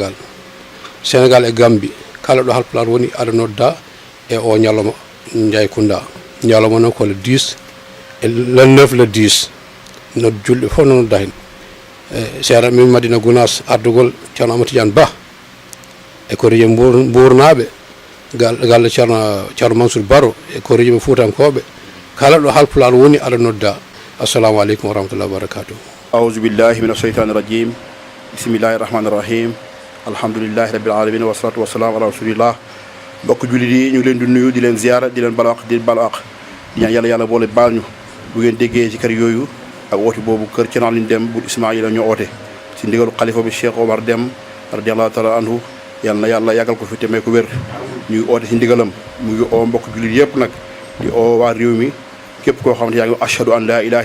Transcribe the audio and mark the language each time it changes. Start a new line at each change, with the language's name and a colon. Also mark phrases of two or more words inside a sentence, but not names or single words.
Fula: Sénégal e Gambie kala ɗo halpulaar woni aɗa nodda e o ñalawma Ndiaye Kounda ñalawma noon ko le 10 e le 9 le 10 nodde julɓe fof no nodda hen seeɗa min Madina Gounass ardugol Ceerno Amadou Tidiane Ba e koriye Mbournaɓe galle Ceerno Mansour Baro e koriye ɓe Fuutankoɓe kala ɗo halpulaar woni aɗa nodda
Arabic: السلام عليكم ورحمة الله وبركاته أعوذ بالله من الشيطان الرجيم بسم الله الرحمن الرحيم الحمد لله رب العالمين والصلاة والسلام على رسول الله
Wolof: mbokk jullit yi ñu ngi leen di nuyu di leen ziyaara di leen balaax di balaax di ñaan yàlla boole baal ñu bu ngeen déggee ci kër yooyu ak woote boobu kër Cerno Aliou Deme bu Ismaïla ñoo oote si ndigalu xalifa bi Cheikh Oumar Deme
Arabic: رضي الله تعالى عنه
Wolof: yàlla na yàlla yàggal ko fi te may ko wér ñuy oote si ndigalam mu ngi oo mbokk jullit yëpp nag di oo waa réew mi képp koo xamante yaa ngi
Arabic: أشهد أن لا إله